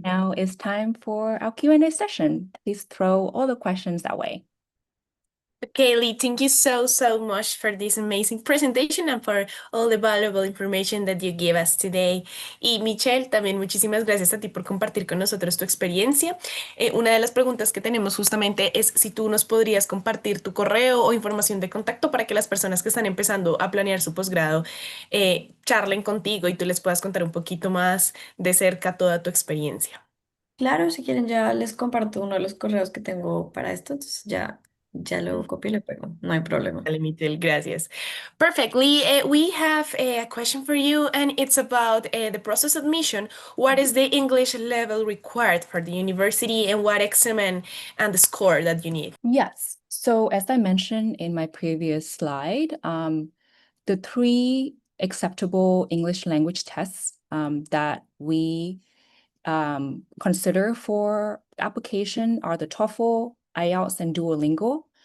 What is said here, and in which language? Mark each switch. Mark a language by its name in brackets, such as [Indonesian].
[English] now it's time for our Q&A session. Please throw all the questions that way. Okay, Lee, thank you so much for this amazing presentation and for all the valuable information that you gave us today. [Spanish] Y Michelle, también muchísimas gracias a ti por compartir con nosotros tu experiencia. Una de las preguntas que tenemos justamente es si tú nos podrías compartir tu correo o información de contacto para que las personas que están empezando a planear su posgrado charlen contigo y tú les puedas contar un poquito más de cerca toda tu experiencia. Claro, si quieren ya les comparto uno de los correos que tengo para esto, entonces ya lo copio y le pego, no hay problema. Vale, Michelle, gracias. [English] Perfectly. We have a question for you, and it's about the process admission. What is the English level required for the university, and what exam and the score that you need? Yes. So as I mentioned in my previous slide, the 3 acceptable English language tests that we consider for application are the TOEFL, IELTS, and Duolingo.